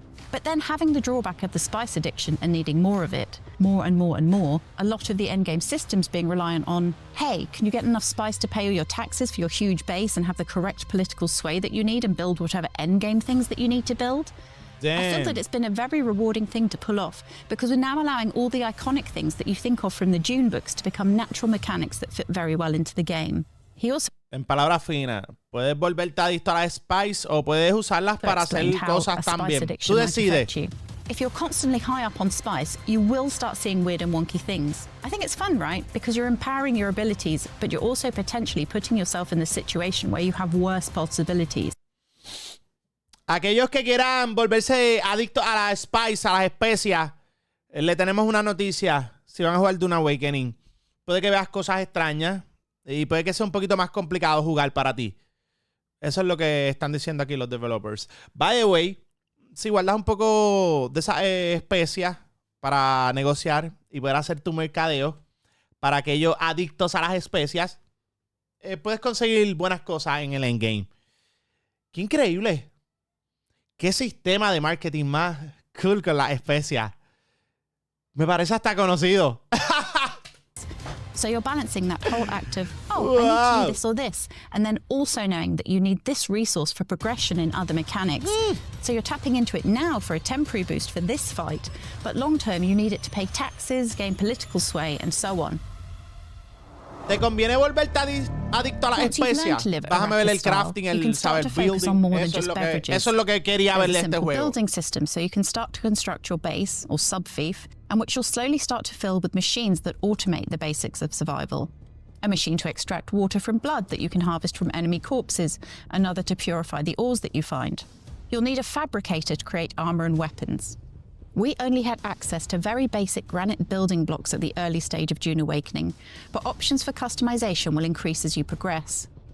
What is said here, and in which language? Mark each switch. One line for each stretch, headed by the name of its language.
English: But then having the drawback of the spice addiction and needing more of it, more and more and more, a lot of the endgame systems being reliant on, hey, can you get enough spice to pay all your taxes for your huge base and have the correct political sway that you need and build whatever endgame things that you need to build? Damn. I feel that it's been a very rewarding thing to pull off because we're now allowing all the iconic things that you think of from the Dune books to become natural mechanics that fit very well into the game. He also
Spanish: En palabras finas, puedes volverte adicto a la spice o puedes usarlas para hacer cosas también. Tú decides.
English: If you're constantly high up on spice, you will start seeing weird and wonky things. I think it's fun, right? Because you're empowering your abilities, but you're also potentially putting yourself in the situation where you have worse possibilities.
Spanish: Aquellos que quieran volverse adictos a la spice, a las especias, le tenemos una noticia. Si van a jugar Dune Awakening, puede que veas cosas extrañas y puede que sea un poquito más complicado jugar para ti. Eso es lo que están diciendo aquí los developers.
English: By the way,
Spanish: si guardas un poco de esas especias para negociar y poder hacer tu mercadeo para aquellos adictos a las especias. Puedes conseguir buenas cosas en el endgame. ¡Qué increíble! ¡Qué sistema de marketing más cool con las especias! Me parece hasta conocido.
English: So you're balancing that whole act of, oh, I need to do this or this, and then also knowing that you need this resource for progression in other mechanics. So you're tapping into it now for a temporary boost for this fight, but long term you need it to pay taxes, gain political sway, and so on.
Spanish: ¿Te conviene volverte adicto a las especias? Déjame ver el crafting, el saber building. Eso es lo que quería ver de este juego.
English: Building system, so you can start to construct your base, or sub-fief, and which you'll slowly start to fill with machines that automate the basics of survival. A machine to extract water from blood that you can harvest from enemy corpses, another to purify the ores that you find. You'll need a fabricator to create armor and weapons. We only had access to very basic granite building blocks at the early stage of Dune Awakening, but options for customization will increase as you progress.